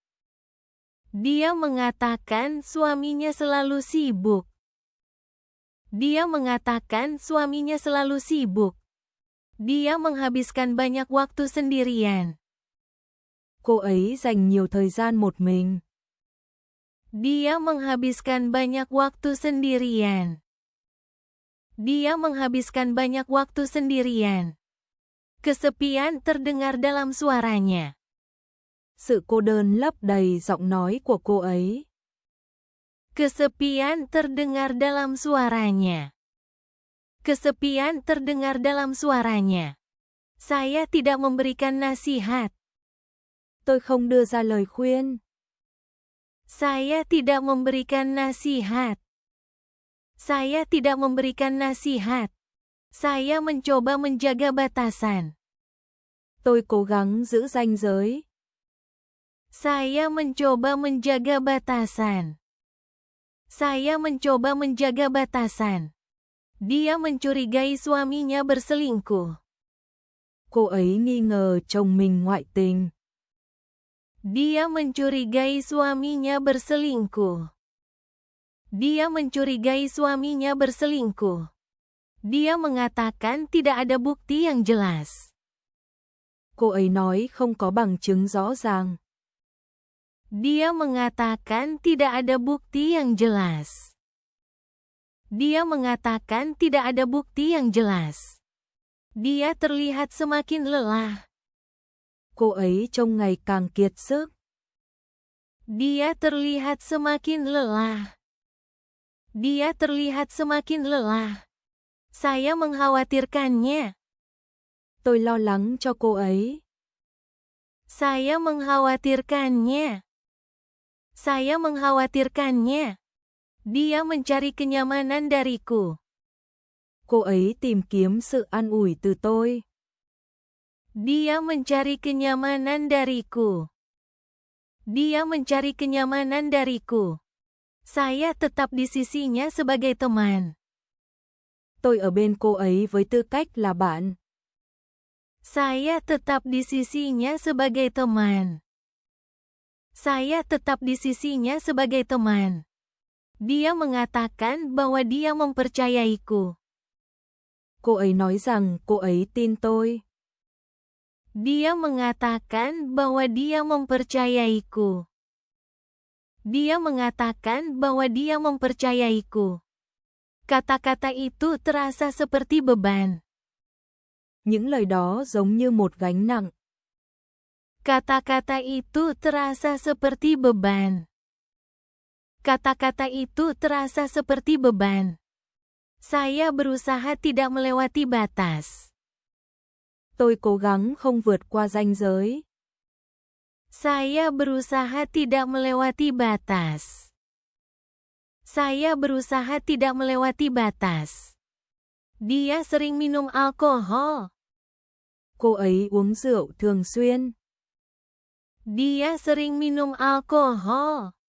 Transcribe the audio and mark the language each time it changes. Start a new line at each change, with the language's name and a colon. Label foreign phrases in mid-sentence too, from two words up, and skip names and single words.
Indonesian: Dia mengatakan suaminya selalu sibuk. Dia mengatakan suaminya selalu sibuk. Dia menghabiskan banyak waktu sendirian.
Vietnamese: Cô ấy dành nhiều thời gian một mình.
Indonesian: Dia menghabiskan banyak waktu sendirian. Dia menghabiskan banyak waktu sendirian. Kesepian terdengar dalam suaranya.
Vietnamese: Sự cô đơn lấp đầy giọng nói của cô ấy.
Indonesian: Kesepian terdengar dalam suaranya. Kesepian terdengar dalam suaranya. Saya tidak memberikan nasihat.
Vietnamese: Tôi không đưa ra lời khuyên.
Indonesian: Saya tidak memberikan nasihat. Saya tidak memberikan nasihat. Saya mencoba menjaga batasan.
Vietnamese: Tôi cố gắng giữ ranh giới.
Indonesian: Saya mencoba menjaga batasan. Saya mencoba menjaga batasan. Dia mencurigai suaminya berselingkuh.
Vietnamese: Cô ấy nghi ngờ chồng mình ngoại tình.
Indonesian: Dia mencurigai suaminya berselingkuh. Dia mencurigai suaminya berselingkuh. Dia mengatakan tidak ada bukti yang jelas.
Vietnamese: Cô ấy nói không có bằng chứng rõ ràng.
Indonesian: Dia mengatakan tidak ada bukti yang jelas. Dia mengatakan tidak ada bukti yang jelas. Dia terlihat semakin lelah.
Vietnamese: Cô ấy trông ngày càng kiệt sức.
Indonesian: Dia terlihat semakin lelah. Dia terlihat semakin lelah. Saya mengkhawatirkannya.
Vietnamese: Tôi lo lắng cho cô ấy.
Indonesian: Saya mengkhawatirkannya. Saya mengkhawatirkannya. Dia mencari kenyamanan dariku.
Vietnamese: Cô ấy tìm kiếm sự an ủi từ tôi.
Indonesian: Dia mencari kenyamanan dariku. Dia mencari kenyamanan dariku. Saya tetap di sisinya sebagai teman.
Vietnamese: Tôi ở bên cô ấy với tư cách là bạn.
Indonesian: Saya tetap di sisinya sebagai teman. Saya tetap di sisinya sebagai teman. Dia mengatakan bahwa dia mempercayaiku.
Vietnamese: Cô ấy nói rằng cô ấy tin tôi.
Indonesian: Dia mengatakan bahwa dia mempercayaiku. Dia mengatakan bahwa dia mempercayaiku. Kata-kata itu terasa seperti beban.
Vietnamese: Những lời đó giống như một gánh nặng.
Indonesian: Kata-kata itu terasa seperti beban. Kata-kata itu terasa seperti beban. Saya berusaha tidak melewati batas.
Vietnamese: Tôi cố gắng không vượt qua ranh giới.
Indonesian: Saya berusaha tidak melewati batas. Saya berusaha tidak melewati batas. Dia sering minum alkohol.
Vietnamese: Cô ấy uống rượu thường xuyên.
Indonesian: Dia sering minum alkohol.